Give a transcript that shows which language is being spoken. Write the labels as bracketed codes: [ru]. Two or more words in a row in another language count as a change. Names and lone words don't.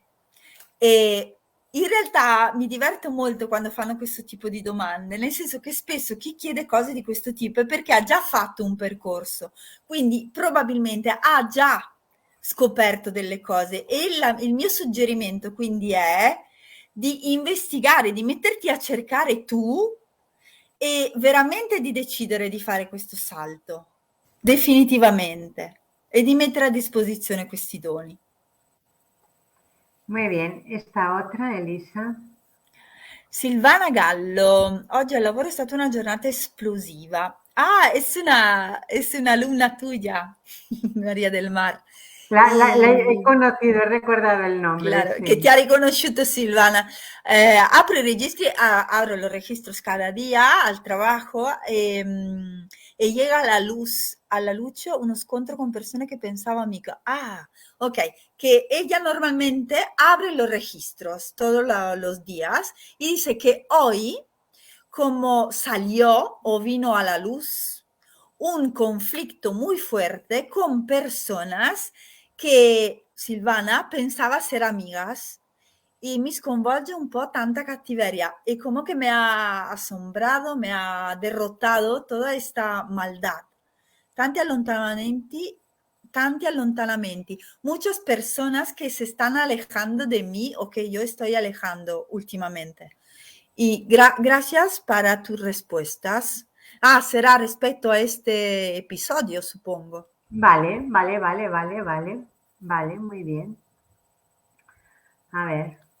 [it] E in realtà mi diverto molto quando fanno questo tipo di domande, nel senso che spesso chi chiede cose di questo tipo è perché ha già fatto un percorso, quindi probabilmente ha già scoperto delle cose e il mio suggerimento quindi è di investigare, di metterti a cercare tu e veramente di decidere di fare questo salto, definitivamente, e di mettere a disposizione questi doni. [es] Muy bien, esta otra, Elisa. [it] Silvana Gallo, oggi al lavoro è stata una giornata esplosiva. [es] Ah, es una alumna tuya, María del Mar. La he Y conocido, he recordado el nombre, claro, [it] che ti [es] sí. [it] ha riconosciuto Silvana. Apro i registri, [es] abro los registros cada día al trabajo [it] e llega a la luce uno scontro con persone che pensavo amica. Ah, ok, que ella normalmente abre los registros todos los días y dice que hoy como salió o vino a la luz un conflicto muy fuerte con personas che Silvana pensava ser amigas y mi sconvolge un po' tanta cattiveria y como que me ha asombrado, me ha derrotado toda esta maldad. Tanti allontanamenti, tanti allontanamientos, [es] muchas personas que se están alejando de mí o que yo estoy alejando últimamente. Y gracias para tus respuestas. Ah, será respecto a este episodio, supongo. Vale, vale, vale, vale, vale. Vale, muy bien. A ver.